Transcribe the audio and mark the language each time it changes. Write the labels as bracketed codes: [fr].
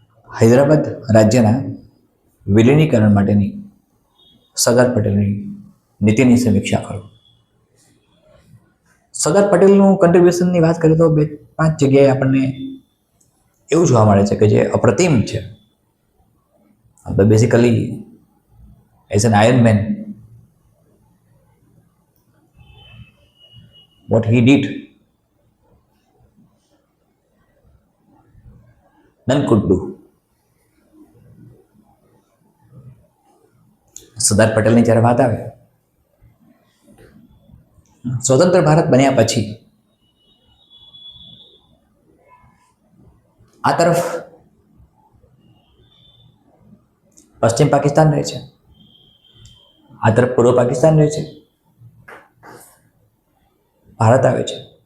[gu] હૈદરાબાદ રાજ્યના વિલીનીકરણ માટેની સરદાર પટેલની નીતિની સમીક્ષા કરો. સરદાર પટેલનું કન્ટ્રીબ્યુશનની વાત કરીએ તો 2-5 જગ્યાએ આપણને એવું જોવા મળે છે કે જે અપ્રતિમ છે. [en] Basically as an iron man what he did none could do. [gu] સરદાર પટેલની જ્યારે વાત આવે, સ્વતંત્ર ભારત બન્યા પછી આ તરફ પશ્ચિમ પાકિસ્તાન રહે છે, આ તરફ પૂર્વ પાકિસ્તાન રહે છે, ભારત આવે છે.